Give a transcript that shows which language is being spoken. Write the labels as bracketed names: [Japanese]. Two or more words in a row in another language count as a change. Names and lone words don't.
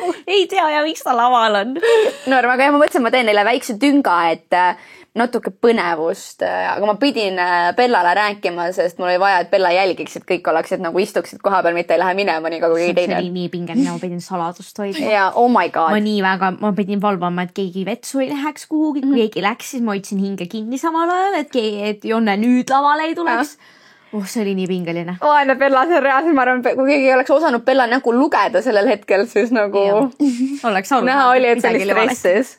[Estonian] Ei tea ja miks ta laval on. No, aga ma mõtlesin, ma teen neile väikse tünga, et natuke põnevust, aga ma pidin Bellale rääkima, sest mul oli vaja, et Bella jälgiks, et kõik oleksid nagu istuksid koha peal, mitte ei lähe minema nii kui teine. See oli nii pingeline, ma pidin saladust hoidma. Ja, [English] oh my god. [Estonian] Ma pidin valvama, et keegi vetsu ei läheks kuhugi, kui keegi läks, siis ma hoidsin hinge kinni samal ajal, et Jonne nüüd lavale ei tuleks. See oli nii pingeline. Vaene Bella, see on reaalselt, ma arvan, kui keegi oleks osanud Bella nägu lugeda sellel hetkel, siis nagu näha oli, et see oli stressis.